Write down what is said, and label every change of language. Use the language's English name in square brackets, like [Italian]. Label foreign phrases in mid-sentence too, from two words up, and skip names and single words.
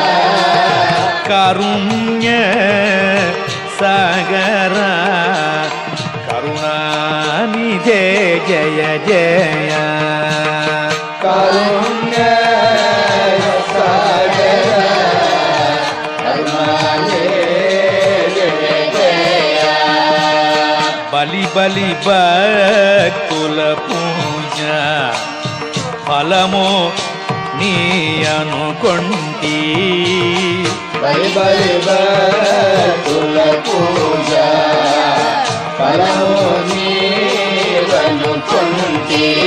[Kannada] ಕಾರುಣ್ಯ ಸಾಗರ ಕರುಣಾನಿಧೆ ಜಯ ಜಯ. ಕಾರುಣ್ಯ ಸಾಗರ ಕರುಣಾನಿಧೆ ಜಯ ಜಯ. [Telugu] బలి బలి భక్తుల పూజ ఫలము నీ అనుకొంటి. బలి బలి భక్తుల పూజ ఫలము నీవనుకొంటి.